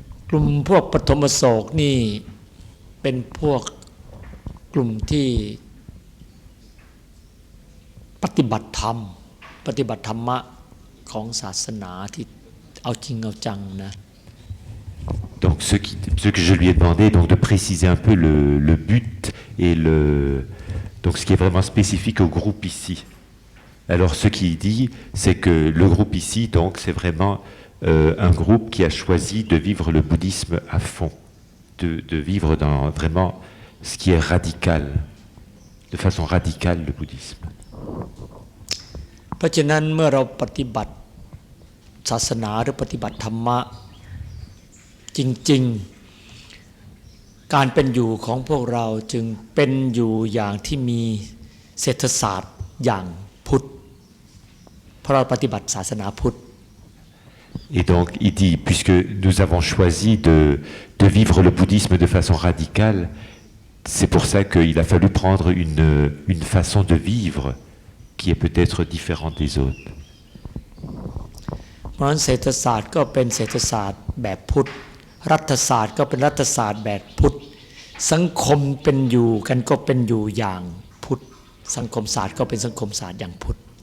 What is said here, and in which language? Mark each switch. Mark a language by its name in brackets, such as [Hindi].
[Thai] กลุ่มพวกปฐมโศกนี่เป็นพวกกลุ่มที่ปฏิบัติธรรมปฏิบัติธรรมะของศาสนาที่เอาจริงเอาจังนะ [French] Donc ce que je lui ai demandé donc de préciser un peu le but et donc ce qui est vraiment spécifique au groupe ici. Alors ce qu'il dit, c'est que le groupe ici, donc c'est vraiment un groupe qui a choisi de vivre le bouddhisme à fond, de vivre dans vraiment ce qui est radical, de façon radicale le bouddhisme. [Thai] เพราะฉะนั้นเมื่อเราปฏิบัติศาสนาหรือปฏิบัติธรรมะจริงๆการเป็นอยู่ของพวกเราจึงเป็นอยู่อย่างที่มีเศรษฐศาสตร์อย่างพุทธเพราะเราปฏิบัติศาสนาพุทธ [French] Et donc il dit, puisque nous avons choisi de vivre le bouddhisme de façon radicale, c'est pour ça qu'il a fallu prendre une façon de vivre qui est peut-être différente des autres. [Thai] เพราะฉะนั้นเศรษฐศาสตร์ก็เป็นเศรษฐศาสตร์แบบพุทธรัฐศาสตร์ก็เป็นรัฐศาสตร์แบบพุทธสังคมเป็นอยู่กันก็เป็นอยู่อย่างพุทธสังคมศาสตร์ก็เป็นสังคมศาสตร์อย่างพุทธ